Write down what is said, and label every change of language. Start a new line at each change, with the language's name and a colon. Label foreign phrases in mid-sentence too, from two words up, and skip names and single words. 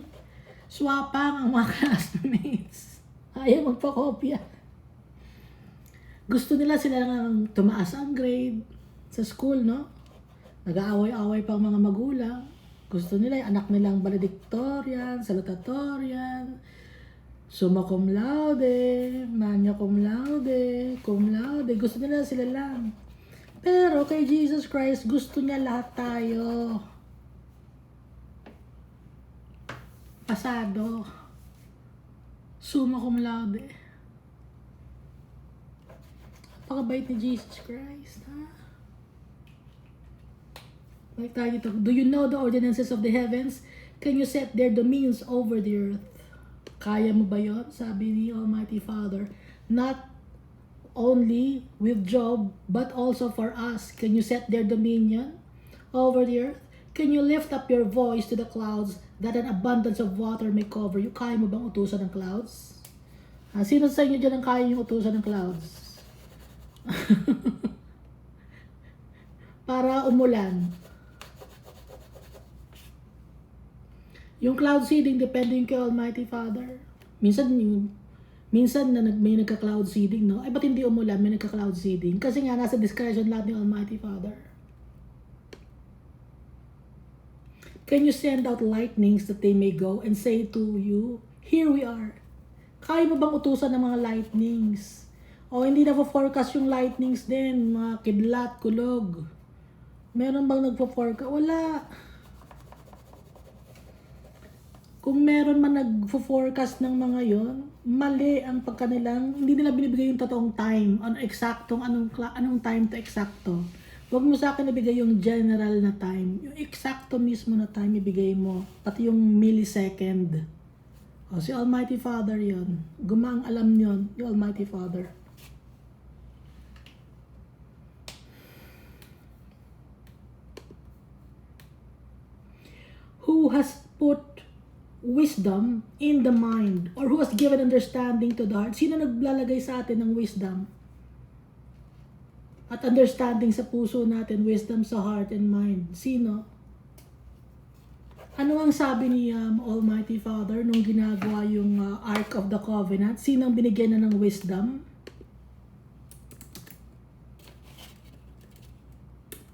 Filipino: Swapang ang mga classmates. Ayaw magpakopya. Gusto nila sila nang tumaas ang grade sa school, no? Nag-aaway-away pa ang mga magulang. Gusto nila yung anak nilang valedictorian,
Latin: salutatorian, summa cum laude, magna cum laude.
Filipino: Gusto nila sila lang. Pero kay Jesus Christ, gusto niya lahat tayo. Pasado.
Latin: Summa cum laude.
Filipino: Napakabait ni Jesus Christ, ha? Like tayo dito,
English: do you know the ordinances of the heavens? Can you set their dominions over the earth?
Filipino: Kaya mo ba yun? Sabi ni Almighty Father.
English: Not only with Job, but also for us. Can you set their dominion over the earth? Can you lift up your voice to the clouds that an abundance of water may cover you?
Filipino: Kaya mo bang utusan ng clouds? Sino sa inyo dyan ang kaya yung utusan ng clouds? Para umulan. Yung
English: cloud seeding,
Filipino: depende yung kay Almighty Father. Minsan na may nagka-
English: cloud seeding,
Filipino: no? Ay, ba't hindi umulan, may nagka-
English: cloud seeding?
Filipino: Kasi nga, nasa discretion lahat ni Almighty Father.
English: Can you send out lightnings that they may go and say to you, here we are?
Filipino: Kaya mo bang utusan ng mga lightnings? O hindi na forecast yung lightnings din, mga kidlat, kulog. Meron bang nagpo-forecast? Wala. Kung meron man nagfo-forecast ng mga yon, mali ang pagkanilang, hindi nila binibigay yung totoong time, anong time to eksakto. Huwag mo sa akin ibigay yung general na time, yung eksakto mismo na time ibigay mo, pati yung millisecond. O, si Almighty Father yon, gumang alam yon, yung Almighty Father.
English: Who has put wisdom in the mind, or who has given understanding to the heart?
Filipino: Sino naglalagay sa atin ng wisdom at understanding sa puso natin, wisdom sa
English: heart and mind?
Filipino: Sino? Ano ang sabi ni Almighty Father nung ginagawa yung Ark of the Covenant? Sino ang binigyan na ng wisdom?